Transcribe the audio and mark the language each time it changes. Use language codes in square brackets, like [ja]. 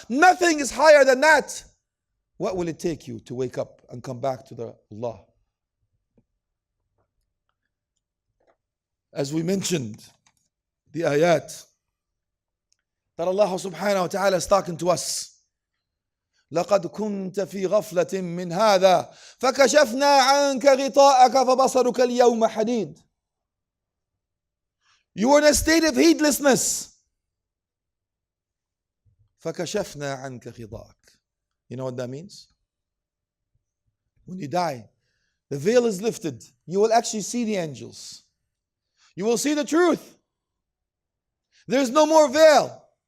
[en] Nothing is higher than that. What will it take you to wake up and come back to the Allah? As we mentioned, the ayat that Allah subhanahu wa ta'ala is talking to us. [ar] لقد كنت في غفلة من هذا فكشفنا عنك غطاءك فبصرك اليوم حديد. [en] You were in a state of heedlessness. [ar] فكشفنا عنك غطاءك. [en] You know what that means? When you die, the veil is lifted. You will actually see the angels. You will see the truth. There's no more veil.